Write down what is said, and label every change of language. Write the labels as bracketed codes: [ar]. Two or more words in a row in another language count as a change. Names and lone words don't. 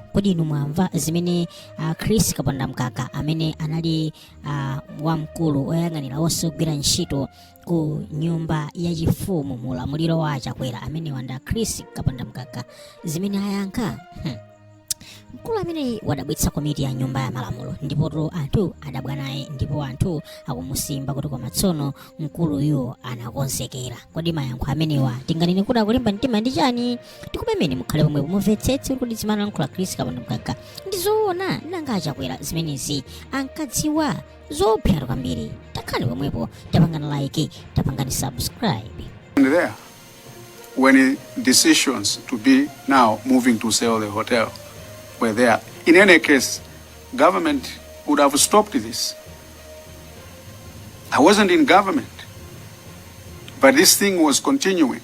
[ny] Kodi inu mwamva zimene Chris Kapondamgaga amene anali wamkulu oyang'anira onse ogwira ntchito ku nyumba ya chifumu mulamuliro wa Chakwera amene wanda Chris Kapondamgaga zimene ayankha mkulu amene wadabwitsa komiti ya nyumba ya malamulo ndipo anthu adabwa naye ndipo anthu akumusimba kuti koma tsono mkuluyo anakonzekera. Kodi mayankho amenewa tinganene kuti akulimba mtima ndi chani? Tikupemene mukhale pomwe mumvetsetse kuti zimene alankhula Chris Kapondamgaga ndizoona nanga Chakwera zimenezi ankadziwa zopsa kwambiri. Takhale pomwepo, tapangani like, tapangani subscribe. [en] There, when decisions to be now moving to sell the hotel were there. In any case, government would have stopped this. I wasn't in government, but this thing was continuing.